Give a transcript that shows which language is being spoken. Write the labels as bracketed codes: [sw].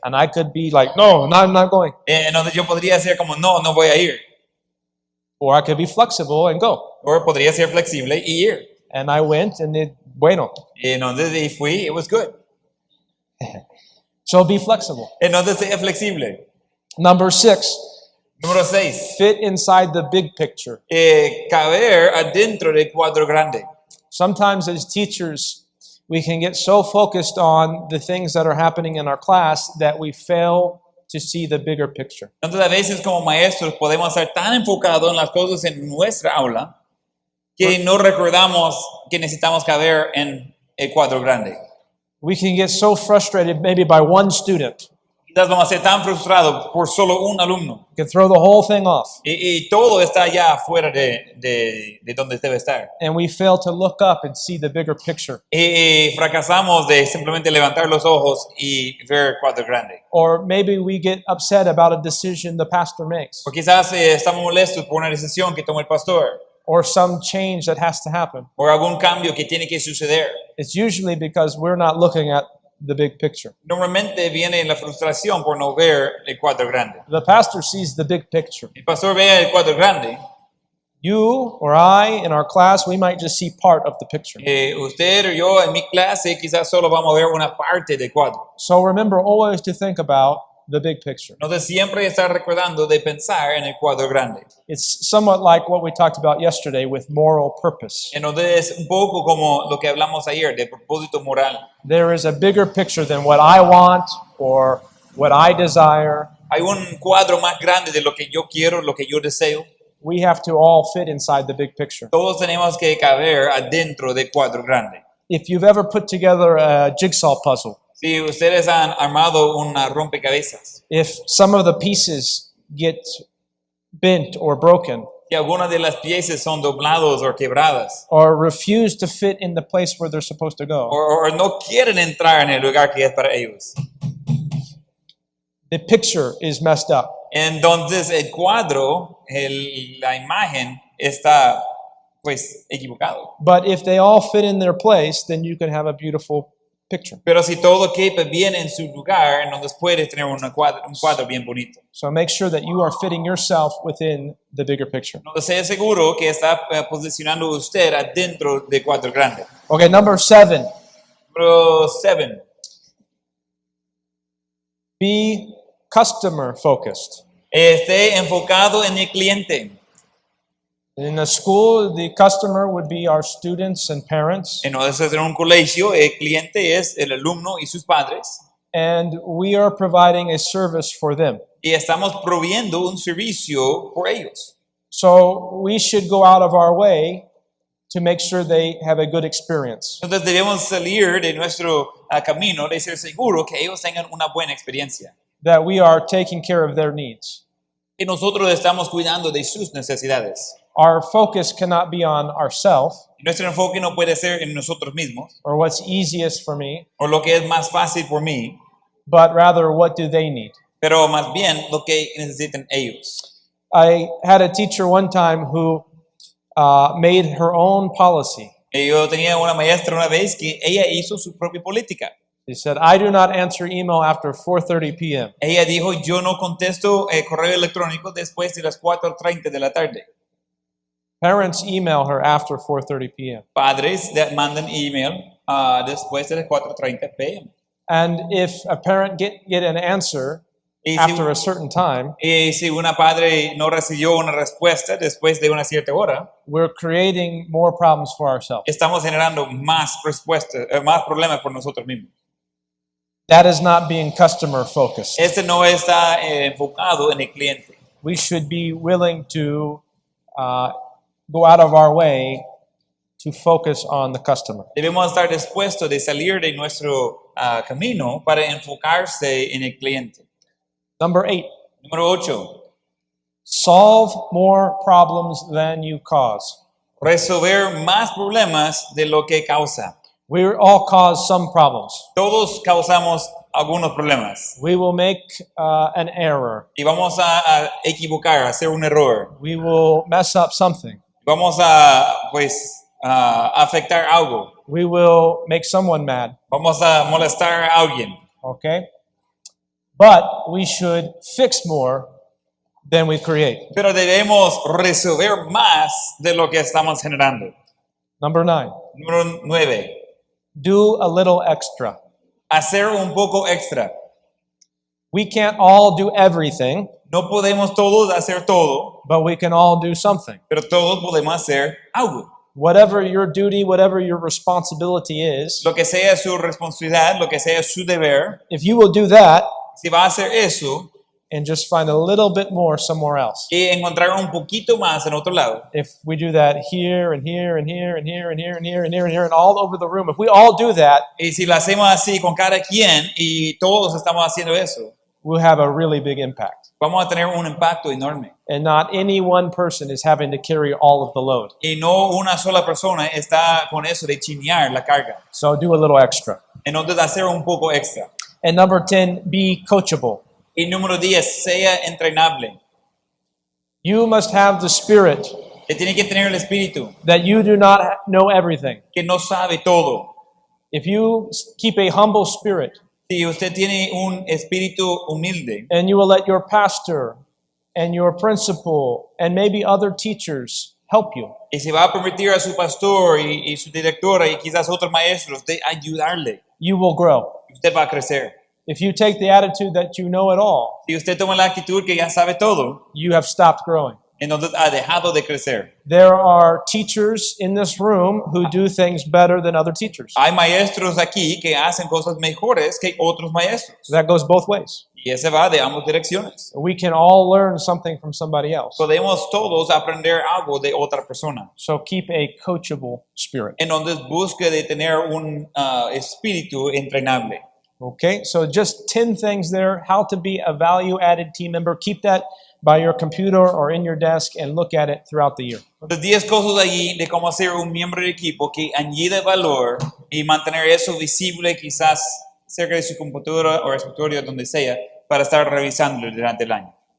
[en] and I could be like, no, I'm not going. [es] Entonces yo podría ser como, no voy a ir. [en] Or I could be flexible and go. [es] O podría ser flexible y ir. [en] And I went, and bueno. [es] Entonces y fui, [en] it was good. So be flexible. [es] Entonces sea flexible. [en] Number 6, [es] Número 6. [en] fit inside the big picture. [es] Caber adentro del cuadro grande. [en] Sometimes as teachers, we can get so focused on the things that are happening in our class that we fail to see the bigger picture. [es] Entonces a veces como maestros podemos estar tan enfocados en las cosas en nuestra aula que no recordamos que necesitamos caber en el cuadro grande. [en] We can get so frustrated maybe by one student [es] Quizás vamos a ser tan frustrados por solo un alumno. [en] We can throw the whole thing off. [es] Y todo está allá afuera de donde debe estar. [en] And we fail to look up and see the bigger picture. [es] Y fracasamos de simplemente levantar los ojos y ver el cuadro grande. [en] Or maybe we get upset about a decision the pastor makes. [es] O quizás estamos molestos por una decisión que toma el pastor. [en] Or some change that has to happen. [es] O algún cambio que tiene que suceder. [en] It's usually because we're not looking at the big picture. [es] Normalmente viene la frustración por no ver el cuadro grande. [en] The pastor sees the big picture. [es] El pastor ve el cuadro grande. [en] You or I in our class, we might just see part of the picture. [es] Usted o yo en mi clase quizás solo vamos a ver una parte del cuadro. [en] So remember always to think about the big picture. [es] Entonces siempre estar recordando de pensar en el cuadro grande. [en] It's somewhat like what we talked about yesterday with moral purpose. [es] Entonces es un poco como lo que hablamos ayer de propósito moral. [en] There is a bigger picture than what I want or what I desire. [es] Hay un cuadro más grande de lo que yo quiero, lo que yo deseo. [en] We have to all fit inside the big picture. [es] Todos tenemos que caber adentro del cuadro grande. [en] If you've ever put together a jigsaw puzzle, [es] Si ustedes han armado una rompecabezas, [en] if some of the pieces get bent or broken [es] si algunas de las piezas son doblados o quebradas, [en] or refuse to fit in the place where they're supposed to go, [es] o no quieren entrar en el lugar que es para ellos, [en] the picture is messed up. [es] entonces el cuadro, la imagen está pues equivocado. [en] But if they all fit in their place, then you can have a beautiful picture. [es] Pero si todo quepa bien en su lugar, entonces puedes tener un cuadro bien bonito. [en] So make sure that you are fitting yourself within the bigger picture. [es] Entonces sea seguro que está posicionando usted adentro del cuadro grande. [en] Okay, number 7. [es] Número 7. [en] Be customer focused. [es] Esté enfocado en el cliente. [en] In the school, the customer would be our students and parents, [es] Entonces en un colegio el cliente es el alumno y sus padres. [en] and we are providing a service for them. [es] Y estamos proveyendo un servicio por ellos. [en] So we should go out of our way to make sure they have a good experience. [es] Entonces debemos salir de nuestro camino de ser seguro que ellos tengan una buena experiencia. [en] That we are taking care of their needs. [es] Y nosotros estamos cuidando de sus necesidades. [en] Our focus cannot be on ourselves [es] Y nuestro enfoque no puede ser en nosotros mismos [en] or what's easiest for me, [es] o lo que es más fácil por mí, [en] but rather what do they need. [es] pero más bien lo que necesitan ellos. [en] I had a teacher one time who made her own policy. [es] Y yo tenía una maestra una vez que ella hizo su propia política. [en] She said, I do not answer email after 4:30 p.m. [es] Ella dijo, yo no contesto correo electrónico después de las 4:30 de la tarde. [en] Parents email her after 4:30 p.m. [es] Padres mandan email después de las 4:30 p.m. [en] And if a parent get an answer [es] Y [en] after a certain time, [es] si una padre no recibió una respuesta después de una cierta hora, [en] we're creating more problems for ourselves. [es] estamos generando más respuestas, más problemas por nosotros mismos. [en] That is not being customer focused. [es] Este no está enfocado en el cliente. [en] We should be willing to go out of our way to focus on the customer. [es] Debemos estar dispuestos de salir de nuestro camino para enfocarse en el cliente. [en] Number 8, [es] Número 8. [en] solve more problems than you cause. [es] Resolver más problemas de lo que causa. [en] We all cause some problems. [es] Todos causamos algunos problemas. [en] We will make an error. [es] Y vamos a equivocar, a hacer un error. [en] We will mess up something. [es] Vamos a, pues, afectar algo. [en] We will make someone mad. [es] Vamos a molestar a alguien. [en] Okay? But we should fix more than we create. [es] Pero debemos resolver más de lo que estamos generando. [en] Number 9, [es] Número 9. [en] do a little extra. [es] Hacer un poco extra. [en] We can't all do everything, [es] No podemos todos hacer todo, [en] but we can all do something. [es] pero todos podemos hacer algo. [en] Whatever your duty, whatever your responsibility is, [es] Lo que sea su responsabilidad, lo que sea su deber, [en] if you will do that [es] si va a hacer eso [en] and just find a little bit more somewhere else. [es] y encontrar un poquito más en otro lado, [en] If we do that here and here and here and here and here and here and here and here and all over the room, if we all do that, [es] y si lo hacemos así con cada quien y todos estamos haciendo eso, [en] we'll have a really big impact. [es] vamos a tener un impacto enorme. [en] And not any one person is having to carry all of the load. [es] Y no una sola persona está con eso de chinear la carga. [en] So do a little extra. [es] Entonces hacer un poco extra. [en] And number 10, be coachable. [es] Y número 10, sea entrenable. [en] You must have the spirit [es] Que tiene que tener el espíritu, [en] that you do not know everything. [es] que no sabe todo. [en] If you keep a humble spirit, [es] Si usted tiene un espíritu humilde [en] and you will let your pastor and your principal and maybe other teachers help you, [es] y se va a permitir a su pastor y su directora y quizás otros maestros de ayudarle, [en] you will grow. [es] usted va a crecer. [en] If you take the attitude that you know it all, [es] Si usted toma la actitud que ya sabe todo, [en] you have stopped growing. [es] entonces ha dejado de crecer. [en] There are teachers in this room who do things better than other teachers. [es] Hay maestros aquí que hacen cosas mejores que otros maestros. [en] That goes both ways. [es] Y ese va de ambas direcciones. [en] We can all learn something from somebody else. [es] Podemos todos aprender algo de otra persona. [en] So keep a coachable spirit. [es] Entonces busque de tener un espíritu entrenable. [en] Okay, so just 10 things there, how to be a value-added team member. Keep that by your computer or in your desk and look at it throughout the year. [es] Entonces 10 cosas allí de cómo ser un miembro del equipo que añade valor y mantener eso visible quizás cerca de su computadora o escritorio, donde sea, para estar revisándolo durante el año.